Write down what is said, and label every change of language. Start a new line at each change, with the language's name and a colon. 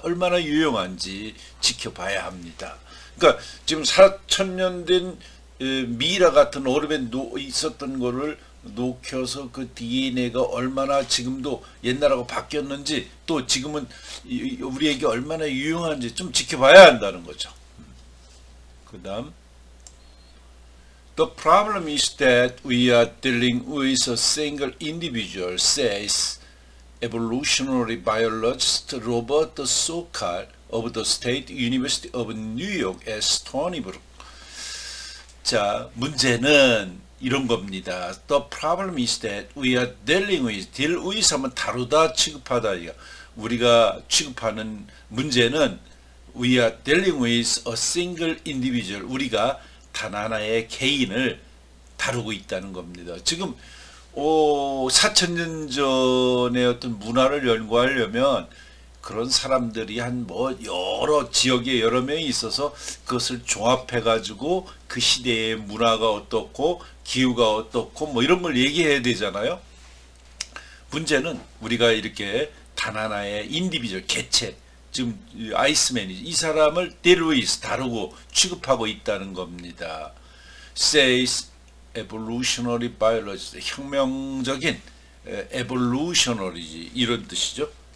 Korean: 얼마나 유용한지 지켜봐야 합니다. 그러니까 지금 4,000년 된 미라 같은 얼음에 있었던 거를 녹여서 그 DNA가 얼마나 지금도 옛날하고 바뀌었는지, 또 지금은 우리에게 얼마나 유용한지 좀 지켜봐야 한다는 거죠. 그 다음,
English: The problem is that we are dealing with a single individual, says evolutionary biologist Robert Sokal of the State University of New York at Stony Brook.
Korean: 자, 문제는 이런 겁니다.
English: The problem is that we are dealing with, deal with
Korean: 하면 다루다, 취급하다. 우리가 취급하는 문제는
English: we are dealing with a single individual,
Korean: 우리가 단 하나의 개인을 다루고 있다는 겁니다. 지금 4,000년 전의 어떤 문화를 연구하려면 그런 사람들이 한 뭐 여러 지역에 여러 명이 있어서 그것을 종합해 가지고 그 시대의 문화가 어떻고 기후가 어떻고 뭐 이런 걸 얘기해야 되잖아요. 문제는 우리가 이렇게 단 하나의 인디비주얼 개체, 지금 아이스맨이 이 사람을 데루이스 다루고 취급하고 있다는 겁니다.
English: says evolutionary biologist,
Korean: 혁명적인
English: evolutionary
Korean: 이런 뜻이죠.